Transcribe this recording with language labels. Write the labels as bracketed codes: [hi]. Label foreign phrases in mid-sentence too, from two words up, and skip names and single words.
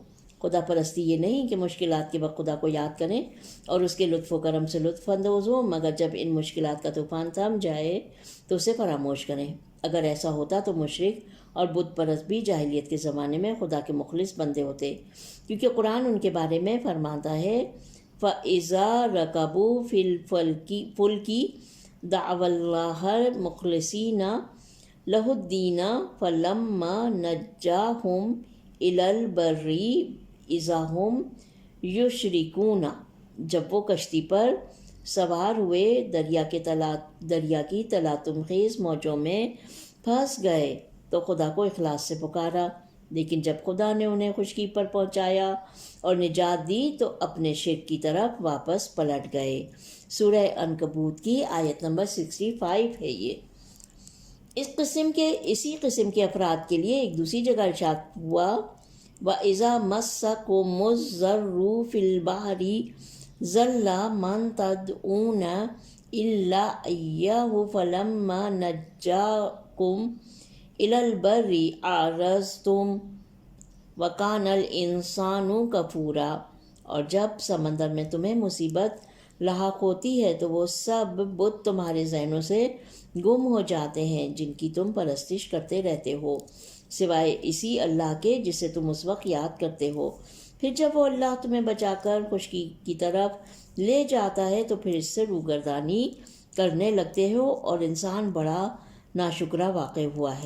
[ur] خدا پرستی یہ نہیں کہ مشکلات کے وقت خدا کو یاد کریں اور اس کے لطف و کرم سے لطف اندوز ہوں، مگر جب ان مشکلات کا طوفان تھم جائے تو اسے فراموش کریں. اگر ایسا ہوتا تو مشرک اور بت پرست بھی جاہلیت کے زمانے میں خدا کے مخلص بندے ہوتے، کیونکہ قرآن ان کے بارے میں فرماتا ہے [ar] فإذا ركبوا في الفلك دعوا الله مخلصين له الدين فلما نجاهم إلى البر إذا هم يشركون. [ur] جب وہ کشتی پر سوار ہوئے دریا کی تلاطم خیز موجوں میں پھنس گئے تو خدا کو اخلاص سے پکارا، لیکن جب خدا نے انہیں خشکی پر پہنچایا اور نجات دی تو اپنے شرک کی طرف واپس پلٹ گئے. سورہ عنکبوت کی آیت نمبر 65 ہے یہ. اسی قسم کے افراد کے لیے ایک دوسری جگہ ارشاد ہوا [ar] وإذا مسكم الضر في البحر ضل من تدعون إلا إياه فلما نجاكم إلى البر أعرضتم وكان الإنسان كفورا. [ur] اور جب سمندر میں تمہیں مصیبت لاحق ہوتی ہے تو وہ سب بت تمہارے ذہنوں سے گم ہو جاتے ہیں جن کی تم پرستش کرتے رہتے ہو، سوائے اسی اللہ کے جسے تم اس وقت یاد کرتے ہو. پھر جب وہ اللہ تمہیں بچاکر خشکی کی طرف لے جاتا ہے تو پھر اس سے روگردانی کرنے لگتے ہو اور انسان بڑا ناشکرا واقع ہوا ہے.